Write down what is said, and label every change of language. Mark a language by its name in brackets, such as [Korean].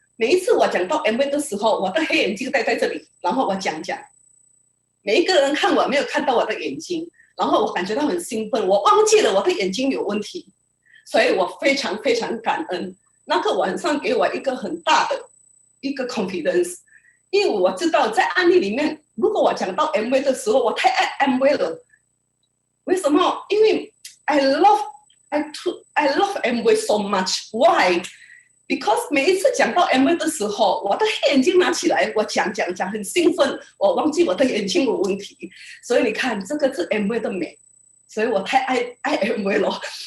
[Chinese] 每一次我讲到 MV 的时候，我的黑眼睛戴在这里，然后我讲，每一个人看我没有看到我的眼睛，然后我感觉到很兴奋，我忘记了我的眼睛有问题，所以我非常非常感恩。那个晚上给我一个很大的一个 confidence， 因为我知道在案例里面，如果我讲到 MV 的时候，我太爱 MV 了。为什么？因为 [English] I love MV so much. Why? Because [Chinese] 每一次讲到 MV 的时候，我的黑眼睛拿起来，我讲很兴奋，我忘记我的眼睛有问题，所以你看这个是 MV 的美，所以我太爱 MV 了。